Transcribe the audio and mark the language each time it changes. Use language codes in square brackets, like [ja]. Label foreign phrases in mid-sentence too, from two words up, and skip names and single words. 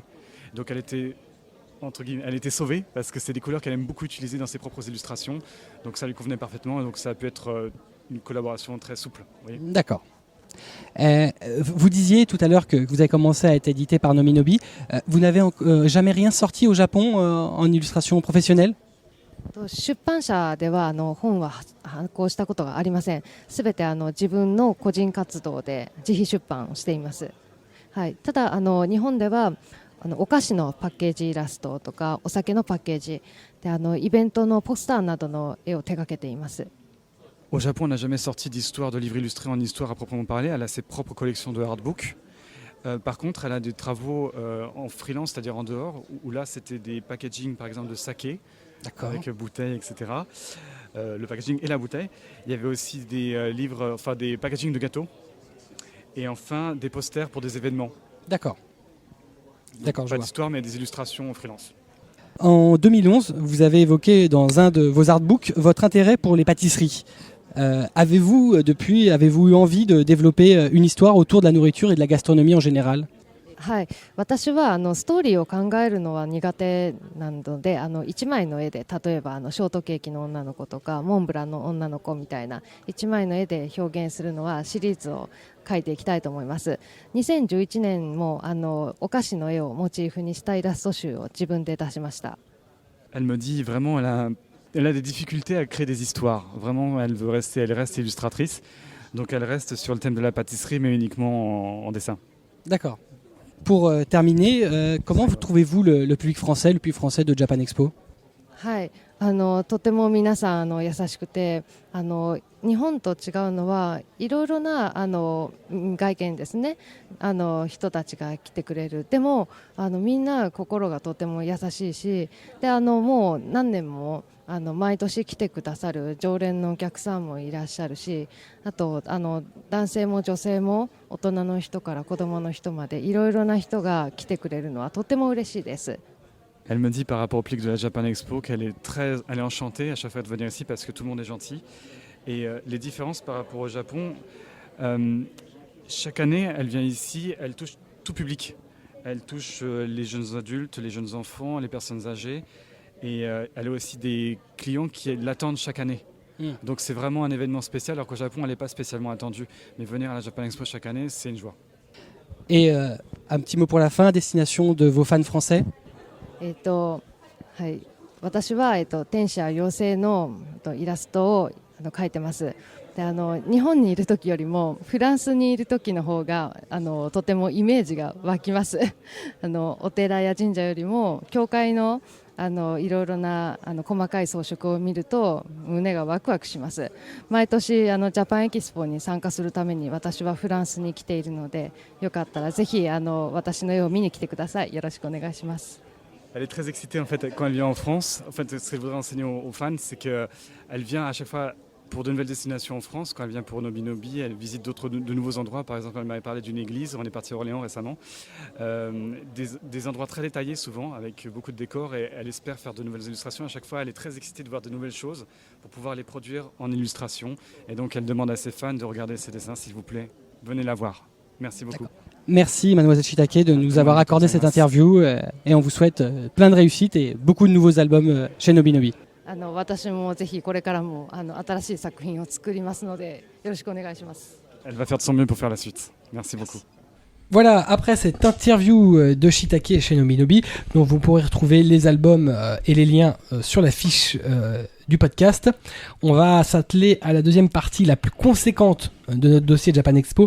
[fr] Donc elle était, entre guillemets, elle était sauvée, parce que c'est des couleurs qu'elle aime beaucoup utiliser dans ses propres illustrations, donc ça lui convenait parfaitement, donc ça a pu être une collaboration très souple. D'accord. Vous disiez tout à l'heure que vous avez commencé à être édité par Nobinobi. Vous n'avez jamais rien sorti au Japon en illustration professionnelle? [ja] 出版社では本は発行したことがありません。すべて自分の個人活動で自費出版をしています。はい、ただ日本ではお菓子のパッケージイラストとかお酒のパッケージでイベントのポスターなどの絵を手掛けています。 [fr] Au Japon, on n'a jamais sorti d'histoire, de livres illustrés en histoire à proprement parler. Elle a ses propres collections de hardbooks. Par contre, elle a des travaux en freelance, c'est-à-dire en dehors, où là, c'était des packaging, par exemple, de saké, avec bouteilles, etc. Le packaging et la bouteille. Il y avait aussi des livres, enfin des packaging de gâteaux. Et enfin, des posters pour des événements. D'accord. D'accord, pas d'histoire, mais des illustrations en freelance. En 2011, vous avez évoqué dans un de vos artbooks votre intérêt pour les pâtisseries. Avez-vous eu envie de développer une histoire autour de la nourriture et de la gastronomie en général? [ja] はい、私はストーリーを考えるのは苦手なので1枚の絵で例えばショートケーキの女の子とかモンブランの女の子みたいな1枚の絵で表現するのはシリーズを描いていきたいと思います。2011年もお菓子の絵をモチーフにしたイラスト集を自分で出しました。 [fr] Elle me dit vraiment, elle a des difficultés à créer des histoires. Vraiment, elle reste illustratrice. Donc elle reste sur le thème de la pâtisserie, mais uniquement en dessin. D'accord. Pour terminer, comment trouvez-vous le public français de Japan Expo? [ja] はい、とても皆さん優しくて日本と違うのはいろいろな外見ですね人たちが来てくれる。でもみんな心がとても優しいしでもう何年も毎年来てくださる常連のお客さんもいらっしゃるしあと男性も女性も大人の人から子供の人までいろいろな人が来てくれるのはとても嬉しいです。 [fr] Elle me dit par rapport au public de la Japan Expo qu'elle est enchantée à chaque fois de venir ici parce que tout le monde est gentil. Et les différences par rapport au Japon, chaque année elle vient ici, elle touche tout public. Elle touche les jeunes adultes, les jeunes enfants, les personnes âgées. Et elle a aussi des clients qui l'attendent chaque année. Donc c'est vraiment un événement spécial alors qu'au Japon elle n'est pas spécialement attendue. Mais venir à la Japan Expo chaque année, c'est une joie. Et un petit mot pour la fin, destination de vos fans français? [ja] はい、私は、天使や妖精のイラストを描いてます。で日本にいる時よりもフランスにいる時の方がとてもイメージが湧きますお寺や神社よりも教会のいろいろな細かい装飾を見ると胸がワクワクします。毎年ジャパンエキスポに参加するために私はフランスに来ているのでよかったらぜひ私の絵を見に来てください。よろしくお願いします。 [fr] Elle est très excitée en fait quand elle vient en France. En fait, ce qu'elle voudrait enseigner aux fans, c'est qu'elle vient à chaque fois pour de nouvelles destinations en France. Quand elle vient pour Nobi Nobi, elle visite de nouveaux endroits. Par exemple, elle m'avait parlé d'une église. On est parti à Orléans récemment. Des endroits très détaillés souvent, avec beaucoup de décors. Et elle espère faire de nouvelles illustrations. À chaque fois, elle est très excitée de voir de nouvelles choses pour pouvoir les produire en illustration. Et donc, elle demande à ses fans de regarder ses dessins, s'il vous plaît. Venez la voir. Merci beaucoup. Merci Mademoiselle Shitake de nous avoir accordé cette interview et on vous souhaite plein de réussite et beaucoup de nouveaux albums chez Nobi Nobi. [ja] 私もぜひこれからも新しい作品を作りますのでよろしくお願いします。 [fr] Elle va faire de son mieux pour faire la suite. Merci beaucoup. Voilà, après cette interview de Shitake chez Nobi Nobi, dont vous pourrez retrouver les albums et les liens sur la fiche du podcast, on va s'atteler à la deuxième partie la plus conséquente de notre dossier Japan Expo.